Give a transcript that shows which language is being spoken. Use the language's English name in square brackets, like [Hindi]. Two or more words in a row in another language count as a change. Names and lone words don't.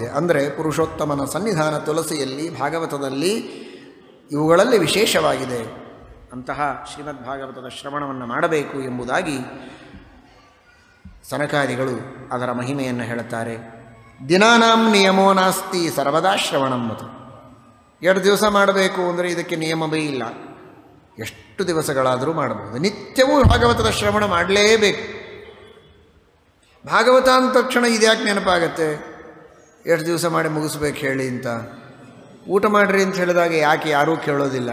[Kannada] ಅಂದರೆ ಪುರುಷೋತ್ತಮನ ಸನ್ನಿಧಾನ ತುಳಸಿಯಲ್ಲಿ, ಭಾಗವತದಲ್ಲಿ, ಇವುಗಳಲ್ಲಿ ವಿಶೇಷವಾಗಿದೆ. ಅಂತಹ ಶ್ರೀಮದ್ ಭಾಗವತದ ಶ್ರವಣವನ್ನು ಮಾಡಬೇಕು ಎಂಬುದಾಗಿ ಸನಕಾದಿಗಳು ಅದರ ಮಹಿಮೆಯನ್ನು ಹೇಳುತ್ತಾರೆ. [Sanskrit] ದಿನಾನಾಂ ನಿಯಮೋ ನಾಸ್ತಿ ಸರ್ವದಾ ಶ್ರವಣಂ ಮತು. [Kannada] 2 ದಿವಸ ಮಾಡಬೇಕು ಅಂದರೆ ಇದಕ್ಕೆ ನಿಯಮವೇ ಇಲ್ಲ, ಎಷ್ಟು ದಿವಸಗಳಾದರೂ ಮಾಡಬಹುದು. ನಿತ್ಯವೂ ಭಾಗವತದ ಶ್ರವಣ ಮಾಡಲೇಬೇಕು. ಭಾಗವತ ಅಂದ ತಕ್ಷಣ ಇದ್ಯಾಕೆ ನೆನಪಾಗತ್ತೆ, ಎಷ್ಟು ದಿವಸ ಮಾಡಿ ಮುಗಿಸ್ಬೇಕು ಹೇಳಿ ಅಂತ. ಊಟ ಮಾಡಿರಿ ಅಂತ ಹೇಳಿದಾಗ ಯಾಕೆ ಯಾರೂ ಕೇಳೋದಿಲ್ಲ.